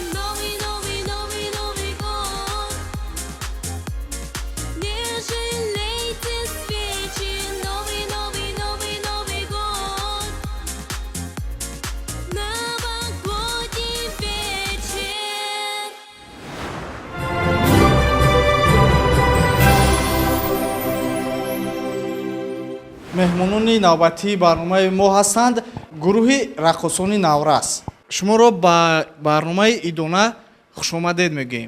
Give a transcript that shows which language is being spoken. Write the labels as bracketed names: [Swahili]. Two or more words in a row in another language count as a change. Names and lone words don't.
[Russian] Новый, новый, новый, Новый год не жалейте свечи. Новый, новый, новый, Новый год новогодний вечер. [Tajik] меҳмонони навбатии барномаи мо ҳастанд гурӯҳи раққосони наврас. Шуморо ба барномаи идона хушомадед мегӯем.